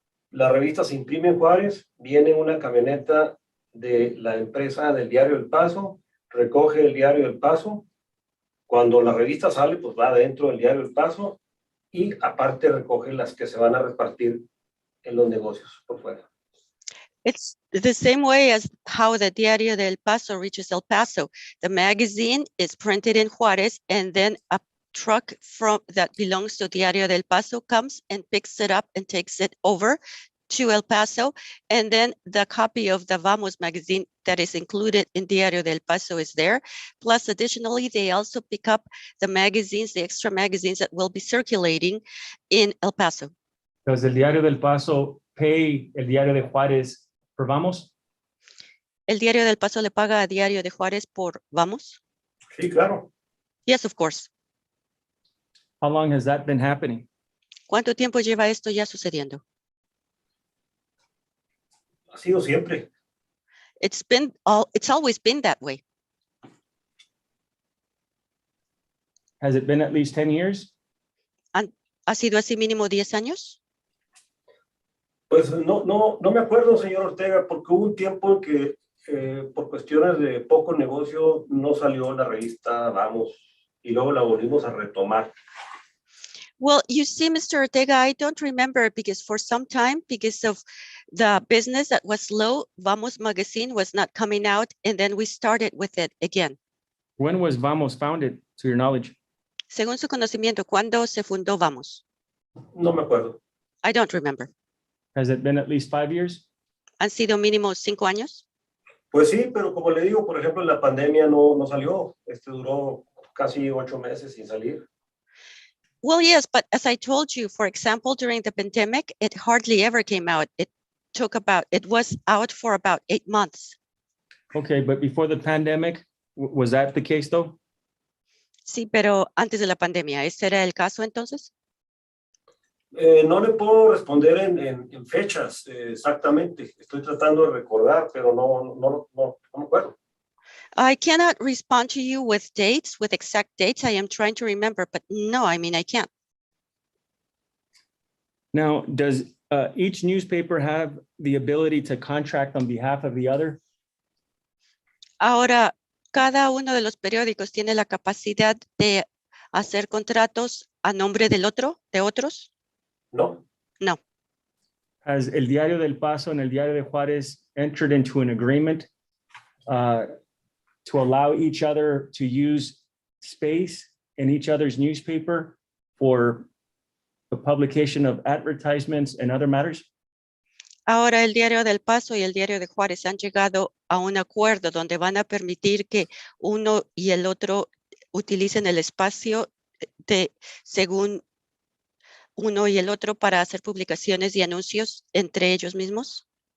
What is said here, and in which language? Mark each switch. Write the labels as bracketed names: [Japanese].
[Spanish] La revista se imprime en Juárez, viene una camioneta de la empresa del diario El Paso, recoge el diario El Paso. Cuando la revista sale, pues va dentro del diario El Paso y aparte recoge las que se van a repartir en los negocios por fuera. [English] It's the same way as how the Diario del Paso reaches El Paso. The magazine is printed in Juárez, and then a truck that belongs to Diario del Paso comes and picks it up and takes it over to El Paso. And then the copy of the Vamos magazine that is included in Diario del Paso is there. Plus, additionally, they also pick up the magazines, the extra magazines that will be circulating in El Paso. Does el Diario del Paso pay el Diario de Juárez for Vamos? [Spanish] ¿El Diario del Paso le paga a Diario de Juárez por Vamos? Sí, claro. [English] Yes, of course. How long has that been happening? [Spanish] ¿Cuánto tiempo lleva esto ya sucediendo? Ha sido siempre. [English] It's always been that way. Has it been at least 10 years? [Spanish] ¿Ha sido así mínimo 10 años? Pues no me acuerdo, señor Ortega, porque hubo un tiempo en que por cuestiones de poco negocio no salió la revista Vamos y luego la volvimos a retomar. [English] Well, you see, Mr. Ortega, I don't remember because for some time, because of the business that was low, Vamos magazine was not coming out, and then we started with it again. When was Vamos founded, to your knowledge? [Spanish] Según su conocimiento, ¿cuándo se fundó Vamos? No me acuerdo. [English] I don't remember. Has it been at least 5 years? [Spanish] ¿Han sido mínimo 5 años? Pues sí, pero como le digo, por ejemplo, la pandemia no salió. Duró casi 8 meses sin salir. [English] Well, yes, but as I told you, for example, during the pandemic, it hardly ever came out. It was out for about 8 months. Okay, but before the pandemic, was that the case though? [Spanish] Sí, pero antes de la pandemia, ¿ese era el caso entonces? No le puedo responder en fechas exactamente. Estoy tratando de recordar, pero no me acuerdo. [English] I cannot respond to you with dates, with exact dates. I am trying to remember, but no, I mean, I can't. Now, does each newspaper have the ability to contract on behalf of the other? [Spanish] Ahora, cada uno de los periódicos tiene la capacidad de hacer contratos a nombre de otros. No. [English] No. Has el Diario del Paso and el Diario de Juárez entered into an agreement to allow each other to use space in each other's newspaper for the publication of advertisements and other matters? [Spanish] Ahora el Diario del Paso y el Diario de Juárez han llegado a un acuerdo donde van a permitir que uno y el otro utilicen el espacio según uno y el otro para hacer publicaciones y anuncios entre ellos mismos.